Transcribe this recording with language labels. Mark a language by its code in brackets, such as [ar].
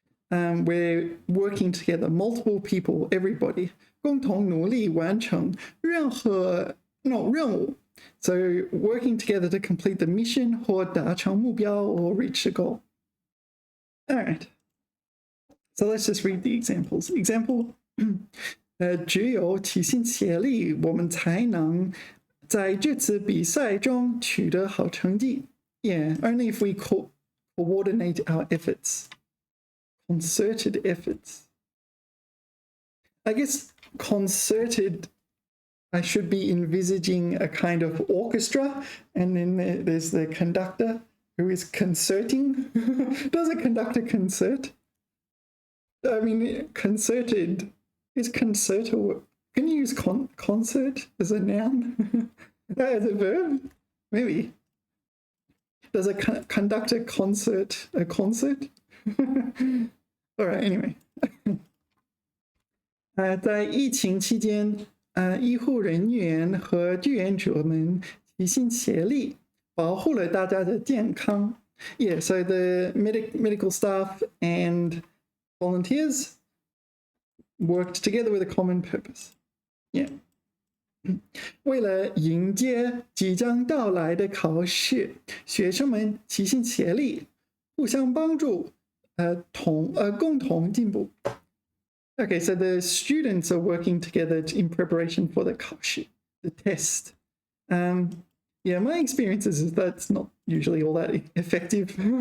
[en] We're working together, multiple people, everybody, [zh] 共同努力完成任务. [en] So working together to complete the mission [zh] 或达成目标 [en] or reach the goal. All right. So let's just read the examples. [zh] Example, 只有齐心协力，我们才能在这次比赛中取得好成绩. [en] Yeah, only if we coordinate our efforts. Concerted efforts. I guess concerted, I should be envisaging a kind of orchestra, and then there's the conductor who is concerting. Does a conductor concert? I mean, concerted is concert or can you use concert as a noun? As a verb? Maybe. Does a conductor concert a concert? All right, anyway. [zh] 在疫情期间，医护人员和志愿者们齐心协力，保护了大家的健康. [en] Yeah, so the medical staff and volunteers worked together with a common purpose. Yeah. [zh] 为了迎接即将到来的考试，学生们齐心协力，互相帮助，共同进步. [en] Okay, so the students are working together in preparation for the 考试, the test. Yeah, my experience is that's not usually all that effective.